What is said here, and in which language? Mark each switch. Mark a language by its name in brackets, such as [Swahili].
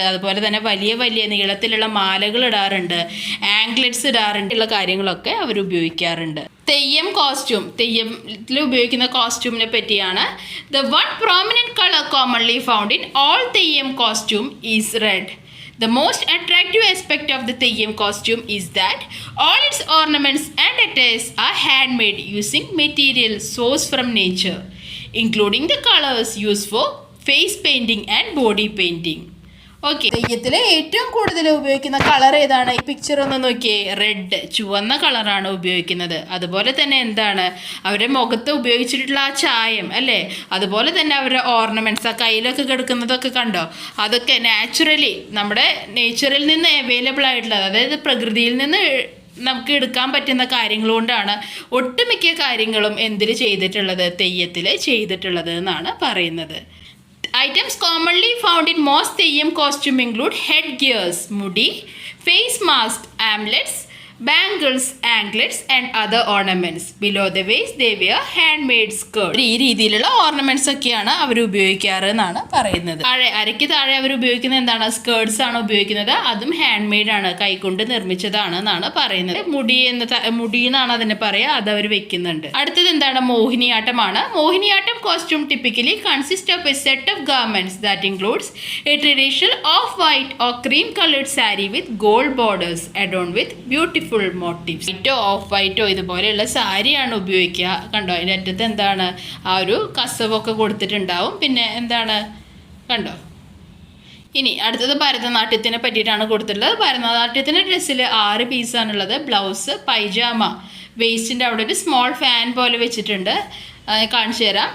[Malayalam] അതുപോലെ തന്നെ വലിയ വലിയ നീളത്തിലുള്ള മാലകൾ ഇടാറുണ്ട്, ആംഗ്ലെറ്റ്സ് ഇടാറുണ്ട്. ഉള്ള കാര്യങ്ങളൊക്കെ അവർ ഉപയോഗിക്കാറുണ്ട്. തെയ്യം കോസ്റ്റ്യൂം, തെയ്യത്തിൽ ഉപയോഗിക്കുന്ന കോസ്റ്റ്യൂമിനെ പറ്റിയാണ്. [English] The one prominent colour commonly found in all Theyyam costume is red. The most attractive aspect of the Theyyam costume is that all its ornaments and attires are handmade using material sourced from nature, including the colors used for face painting and body painting. [Malayalam] Okay, തെയ്യത്തിൽ ഏറ്റവും കൂടുതൽ ഉപയോഗിക്കുന്ന colour ഏതാണ്? ഈ picture ഒന്ന് നോക്കിയേ, red, ചുവന്ന കളറാണ് ഉപയോഗിക്കുന്നത്. അതുപോലെ തന്നെ എന്താണ്, അവരുടെ മുഖത്ത് ഉപയോഗിച്ചിട്ടുള്ള ആ ചായം അല്ലേ, അതുപോലെ തന്നെ അവരുടെ ഓർണമെൻറ്റ്സ്, ആ കയ്യിലൊക്കെ കിടക്കുന്നതൊക്കെ കണ്ടോ, അതൊക്കെ നാച്ചുറലി നമ്മുടെ നേച്ചറിൽ നിന്ന് അവൈലബിൾ ആയിട്ടുള്ളത്, അതായത് പ്രകൃതിയിൽ നിന്ന് നമുക്ക് എടുക്കാൻ പറ്റുന്ന കാര്യങ്ങൾ കൊണ്ടാണ് ഒട്ടുമിക്ക കാര്യങ്ങളും എന്തിൽ ചെയ്തിട്ടുള്ളത്, തെയ്യത്തിൽ ചെയ്തിട്ടുള്ളത് എന്നാണ് പറയുന്നത്. [English] Items commonly found in most Theyyam costume include headgears, mudi, face mask, amulets, bangles, anklets and other ornaments. Below the waist they wear handmade skirts. [Malayalam] ഈ രീതിയിലുള്ള ഓർണമെന്റ്സ് ഒക്കെയാണ് അവർ ഉപയോഗിക്കാറ് എന്നാണ് പറയുന്നത്. അരയ്ക്ക് താഴെ അവർ ഉപയോഗിക്കുന്നത് എന്താണ്? സ്കേർട്സ് ആണ് ഉപയോഗിക്കുന്നത്. അതും ഹാൻഡ് മെയ്ഡ് ആണ്, കൈകൊണ്ട് നിർമ്മിച്ചതാണ് എന്നാണ് പറയുന്നത്. മുടി എന്നാണ് അതിനെ പറയുക, അത് അവർ വെക്കുന്നുണ്ട്. അടുത്തത് എന്താണ്? മോഹിനിയാട്ടമാണ്. [English] Mohiniyattam costume typically consists of a set of garments that includes a traditional off-white or cream-colored saree with gold borders adorned with beautiful motifs. [Malayalam] വൈറ്റോ of വൈറ്റോ ഇതുപോലെയുള്ള സാരിയാണ് ഉപയോഗിക്കുക. കണ്ടോ, അതിൻ്റെ അറ്റത്ത് എന്താണ്, ആ ഒരു കസവൊക്കെ കൊടുത്തിട്ടുണ്ടാവും. പിന്നെ എന്താണ്, കണ്ടോ. ഇനി അടുത്തത് ഭരതനാട്യത്തിനെ പറ്റിയിട്ടാണ് കൊടുത്തിട്ടുള്ളത്. ഭരതനാട്യത്തിൻ്റെ ഡ്രസ്സിൽ 6 പീസാണുള്ളത്. ബ്ലൗസ്, പൈജാമ, വേസ്റ്റിൻ്റെ അവിടെ ഒരു സ്മോൾ ഫാൻ പോലെ വെച്ചിട്ടുണ്ട്, കാണിച്ചു തരാം.